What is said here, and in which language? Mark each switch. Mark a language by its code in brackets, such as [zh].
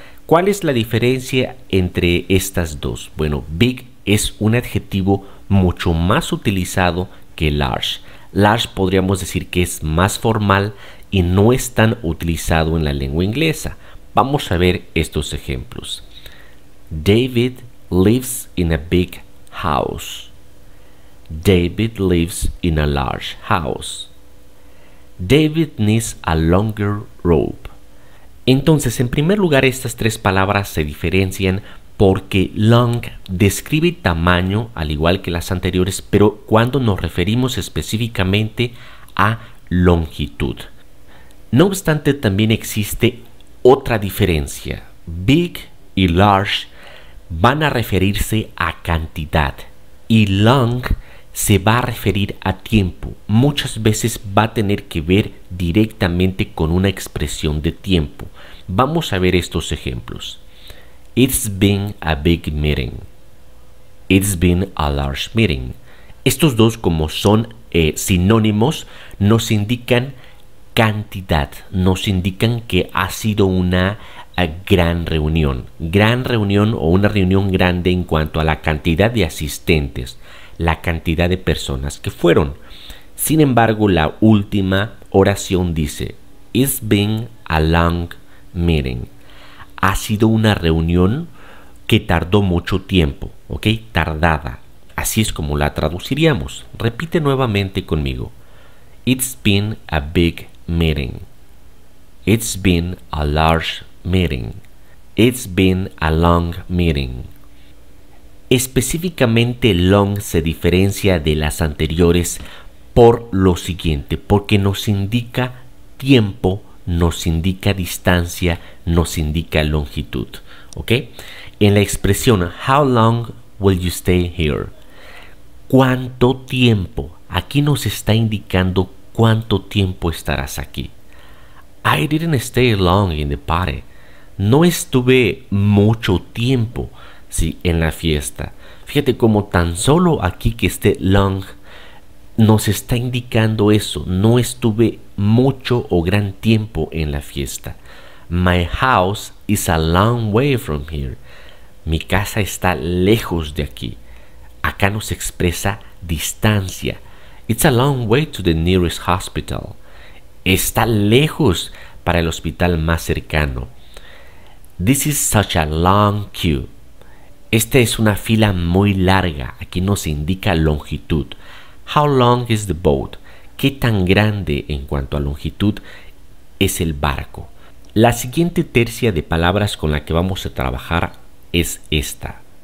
[es] ¿Cuál es la diferencia entre estas dos? Bueno, big es un adjetivo mucho más utilizado que large. Large podríamos decir que es más formal y no es tan utilizado en la lengua inglesa. Vamos a ver estos ejemplos. [en] David lives in a big house. David lives in a large house. David needs a longer rope. [es] Entonces, en primer lugar, estas tres palabras se diferencian porque long describe tamaño, al igual que las anteriores, pero cuando nos referimos específicamente a longitud. No obstante, también existe otra diferencia. Big y large van a referirse a cantidad y long se va a referir a tiempo. Muchas veces va a tener que ver directamente con una expresión de tiempo. Vamos a ver estos ejemplos. [en] It's been a big meeting. It's been a large meeting. [es] Estos dos, como son sinónimos, nos indican cantidad, nos indican que ha sido una gran reunión o una reunión grande en cuanto a la cantidad de asistentes, la cantidad de personas que fueron. Sin embargo, la última oración dice, [en] It's been a long meeting. [es] Ha sido una reunión que tardó mucho tiempo, ¿ok? Tardada. Así es como la traduciríamos. Repite nuevamente conmigo. [en] It's been a big meeting. It's been a large meeting. It's been a long meeting. [es] Específicamente long se diferencia de las anteriores por lo siguiente, porque nos indica tiempo, nos indica distancia, nos indica longitud, ¿ok? En la expresión [en] how long will you stay here? [es] ¿Cuánto tiempo? Aquí nos está indicando cuánto tiempo estarás aquí. [en] I didn't stay long in the party. [es] No estuve mucho tiempo, sí, en la fiesta. Fíjate cómo tan solo aquí que esté long nos está indicando eso. No estuve mucho o gran tiempo en la fiesta. [en] My house is a long way from here. [es] Mi casa está lejos de aquí. Acá nos expresa distancia. [en] It's a long way to the nearest hospital. [es] Está lejos para el hospital más cercano. [en] This is such a long queue. [es] Esta es una fila muy larga. Aquí nos indica longitud. [en] How long is the boat? [es] ¿Qué tan grande en cuanto a longitud es el barco? La siguiente tercia de palabras con la que vamos a trabajar es esta.